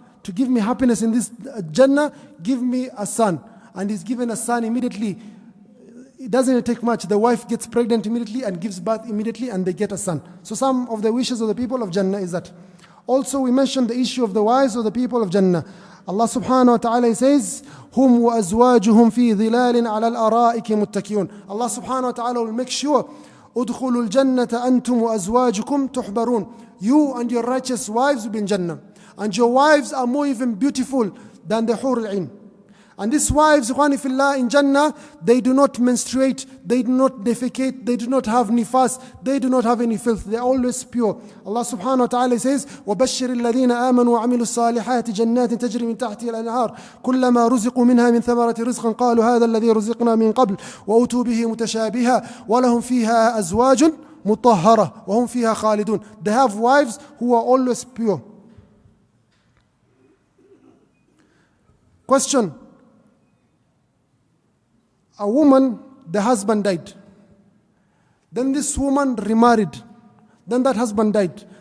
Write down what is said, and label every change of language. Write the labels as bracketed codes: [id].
[en] To give me happiness in this Jannah, give me a son. And he's given a son immediately. It doesn't take much. The wife gets pregnant immediately and gives birth immediately, and they get a son. So some of the wishes of the people of Jannah is that. Also we mentioned the issue of the wives of the people of Jannah. Allah subhanahu wa ta'ala says, [ar] هُمْ وَأَزْوَاجُهُمْ فِي ظِلَالٍ عَلَى الْأَرَائِكِ مُتَّكِئُونَ. [en] Allah subhanahu wa ta'ala will make sure, [ar] أُدْخُلُوا الْجَنَّةَ أَنْتُمْ وَأَزْوَاجُكُمْ تُحْبَرُونَ. [en] You and your righteous wives will be in Jannah. And your wives are more even beautiful than the Hur al-Ain. And these wives, Ikhwani Fillah, in Jannah, they do not menstruate, they do not defecate, they do not have nifas, they do not have any filth, they are always pure. Allah subhanahu wa ta'ala says, [ar] وَبَشِّرِ الَّذِينَ آمَنُوا وَعَمِلُوا الصَّالِحَاتِ جَنَّاتٍ تَجْرِي مِنْ تَحْتِهَا الْأَنْهَارُ كُلَّمَا رُزِقُوا مِنْهَا مِنْ ثَمَرَةٍ رِزْقًا قَالُوا هَذَا الَّذِي رُزِقْنَا مِنْ قَبْلُ وَأُتُوا بِهِ مُتَشَابِهًا وَلَهُمْ فِيهَا أَزْوَاجٌ مُطَهَّرَةٌ وَهُمْ فِيهَا خَالِدُونَ. [en] They have wives who are always pure. Question. A woman, the husband died. Then this woman remarried. Then that husband died.